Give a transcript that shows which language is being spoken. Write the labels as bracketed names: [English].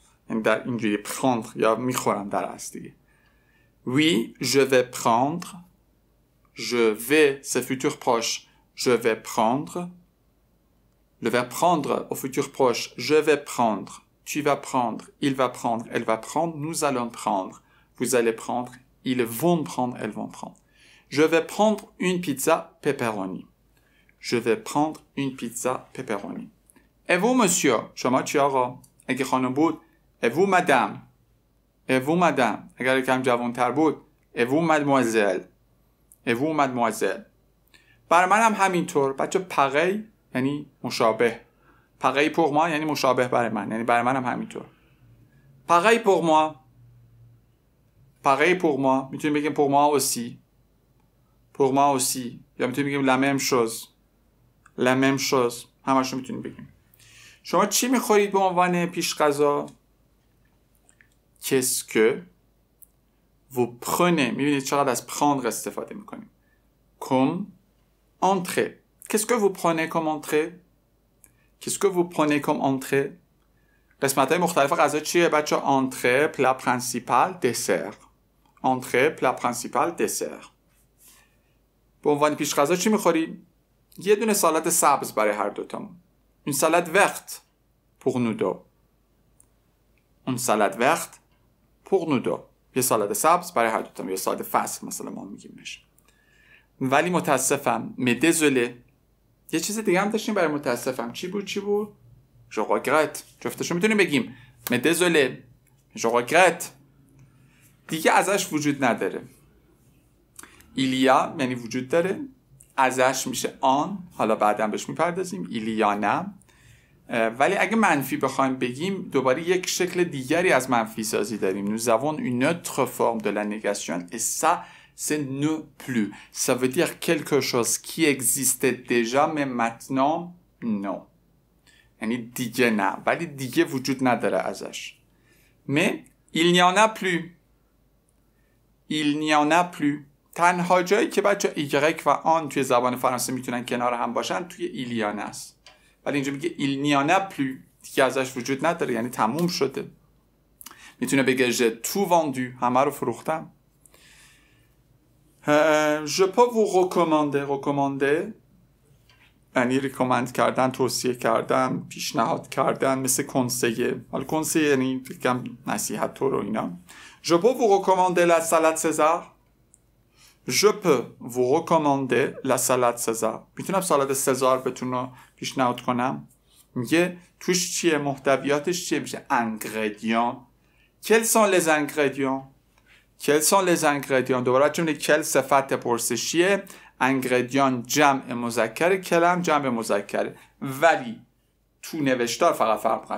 [Persian] یعنی در اینجوری prendre یا میخورم در اصل دیگه. [French] Oui, je vais prendre. Je vais, c'est futur proche. Je vais prendre Le verbe prendre au futur proche. Je vais prendre. Tu vas prendre. Il va prendre. Elle va prendre. Nous allons prendre. Vous allez prendre. Ils vont prendre. Elles vont prendre. Je vais prendre une pizza pepperoni. Je vais prendre une pizza pepperoni. Et vous, monsieur? [Persian] شما چی آقا؟ اگه خانم بود. [French] Et vous, madame? Et vous, madame? [Persian] اگر کم جوان‌تر بود. [French] Et vous, mademoiselle? Et vous, mademoiselle? [Persian] برای من هم همینطور. بچه pareil یعنی مشابه. [French] pareil pour moi [Persian] یعنی مشابه برای من. یعنی برای من هم همینطور. [French] pareil pour moi. pareil pour moi. [Persian] میتونیم بگیم [French] pour moi aussi. pour moi aussi. [Persian] یا میتونیم بگیم [French] la même chose. la même chose. [Persian] همشو میتونیم بگیم. شما چی میخورید به عنوان پیش غذا؟ [French] Qu'est-ce que vous prenez؟ [Persian] میبینید چقدر از prendre استفاده میکنیم. [French] Comme entrée. Qu'est-ce que vous prenez comme entrée؟ Qu'est-ce que vous prenez comme entrée؟ [Persian] قسمت های مختلف غذا چیه بچه؟ [French] entrée, plat principal, dessert. entrée, plat principal, dessert. [Persian] به عنوان پیش غذا چی میخوریم؟ یه دونه سالاد سبز برای هر دوتامون. [French] Une salade verte pour nous deux. Une salade verte pour nous deux. [Persian] یه سالاد سبز برای هر دوتامون. یه سالاد فصل مثلا ما میگیمش. ولی متاسفم. [French] Mais désolé. [Persian] یه چیز دیگه هم داشتیم برای متاسفم. چی بود؟ [French] Je regrette. [Persian] جفتشو میتونیم بگیم. [French] Mais désolé. Je regrette. [Persian] دیگه ازش وجود نداره. [French] Il y a [Persian] یعنی وجود داره. ازش میشه آن. حالا بعدا بهش میپردازیم. [French] il y en a. [Persian] ولی اگه منفی بخوایم بگیم دوباره یک شکل دیگری از منفی سازی داریم. [French] Nous avons une autre forme de la négation et ça c'est ne plus. Ça veut dire quelque chose qui existait déjà mais maintenant non. [Persian] یعنی دیگه نه ولی دیگه وجود نداره ازش. [French] Mais il n'y en a plus. Il n'y en a plus. [Persian] تنها جایی که بچه ایگرک و آن توی زبان فرانسه میتونن کنار هم باشن توی ایلیان است. ولی اینجا میگه [French] il n'y en a plus. [Persian] دیگه ازش وجود نداره یعنی تموم شده. میتونه بگه [French] j'ai tout vendu. [Persian] همه رو فروختم. [French] Je peux vous recommander. [Persian] recommander یعنی ریکومند کردن، توصیه کردن، پیشنهاد کردن، مثل کنسیه. حالا کنسیه یعنی بگم نصیحت تو رو اینا. [French] Je peux vous recommander la salade César. Je peux vous recommander la salade César. [Persian] میتونم سالاد سزار بهتون رو پیشنهاد کنم. میگه توش چیه؟ محتویاتش چیه؟ میشه ingrédients. [French] Quels sont les ingrédients؟ Quels sont les ingrédients؟ [Persian] دوباره چون کل صفت پرسشیه. ingrédients جمع مذکر، کلم جمع مذکر. ولی تو نوشتار فقط فرق میکنه.